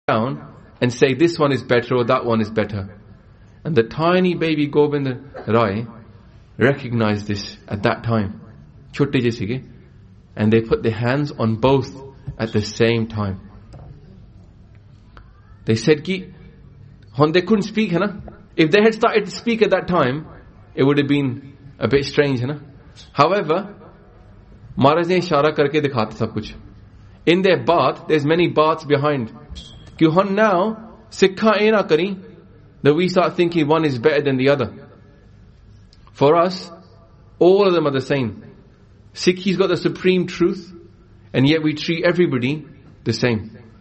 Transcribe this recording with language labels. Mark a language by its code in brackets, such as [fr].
[en] down and say this one is better or that one is better. And the tiny baby Gobind Rai recognized this at that time. And they put their hands on both at the same time. They said, ki, they couldn't speak. [pa] Hai na? [en] If they had started to speak at that time, it would have been a bit strange. [pa] Hai na? However, ਮਹਾਰਾਜ ਨੇ ਇਸ਼ਾਰਾ ਕਰਕੇ ਦਿਖਾਤਾ ਸਬ ਕੁਛ. [en] In their baat, there's many baats behind. Ki, hon now, [pa] sikha e na kari, [en] that we start thinking one is better than the other. For us, all of them are the same. Sikhi's got the supreme truth, and yet we treat everybody the same.